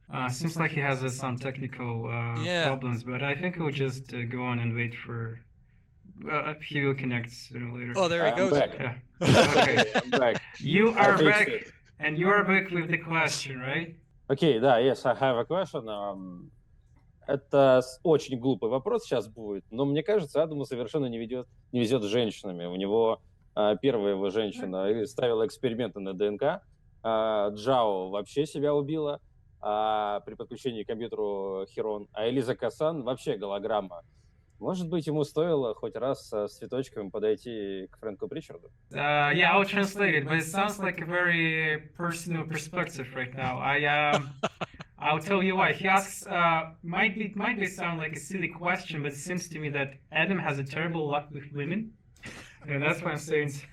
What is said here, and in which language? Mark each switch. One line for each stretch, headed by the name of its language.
English: Seems like he has some technical problems, but I think we'll just go on and wait for... he will connect sooner or later. Oh, there he goes. Back. Yeah. Okay, I'm back. You are I back, fixed it. and you are back with the question, right?
Russian: Окей, да,
English: yes, I have a question.
Russian: Это очень глупый вопрос сейчас будет, но мне кажется, Адаму совершенно не везет с женщинами. У него первая его женщина ставила эксперименты на ДНК, Джао вообще себя убила при подключении к компьютеру Херон, а Элиза Касан вообще голограмма. Может быть, ему стоило хоть раз с цветочками подойти к Фрэнку Причарду?
English: Yeah, I'll translate it, but it sounds like a very personal perspective right now. I'll tell you why. He asks, might be sound like a silly question, but it seems to me that Adam has a terrible luck with women. And that's why I'm saying.